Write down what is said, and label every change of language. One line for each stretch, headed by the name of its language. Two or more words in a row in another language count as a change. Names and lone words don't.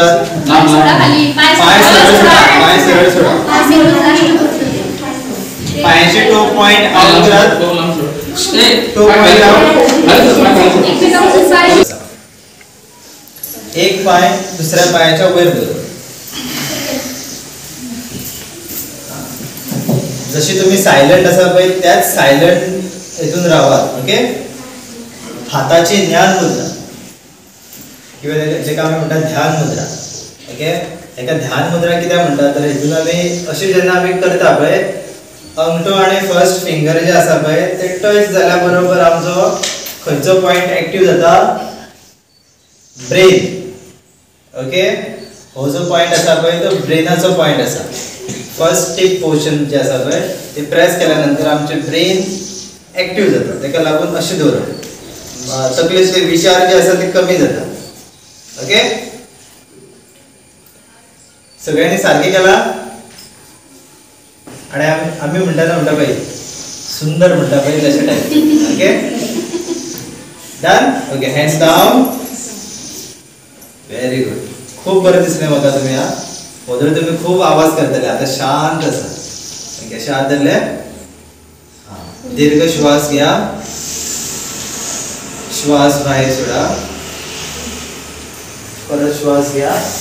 Marathi: पाय सरळ सोडा. पायाचे
English: toe point out
Marathi: करा.
English: Toe point out.
Konkani: एक पाय दुसऱ्या पायाच्या वयर दवरप. जशी तुम्ही सायलंट असा पळय त्याच सायलंट हेतून रावात. ओके. हाताची ज्ञान मुद्रा किंवा जेका आमी म्हणटा ध्यान मुद्रा. ओके. एका ध्यान मुद्रा कित्याक म्हणटा तर हेतून आमी अशें जेन्ना आमी करता पळय अंगठो आणि
English: first finger
Konkani: जे आसा पळय ते टच जाल्या बरोबर आमचो खंयचो पॉइंट ऍक्टिव्ह जाता ब्रेन. ओके. हो जो पॉइंट आसा पळय तो ब्रेनाचो पॉइंट आसा.
English: first tip portion
Konkani: जे आसा पळय ते प्रेस केल्या नंतर आमचे ब्रेन ऍक्टिव्ह जाता. तेका लागून अशें दवरप. तकलेचे विचार जे आसा ते कमी जाता. ओके. सगळ्यांनी सारखे केला आणि आम्ही म्हणटा पळय सुंदर म्हणटा पळय तशें टायप.
English: OK. Done. OK. Hands down. Very good.
Konkani: खूप बरं दिसले म्हाका तुम्ही. ओदर तुम्ही खूप आवाज करतले. आता शांत आसा. ओके. शांत धरले. दीर्घ श्वास घ्या.
Marathi: श्वास बाहेर सोडा. परत श्वास घ्या.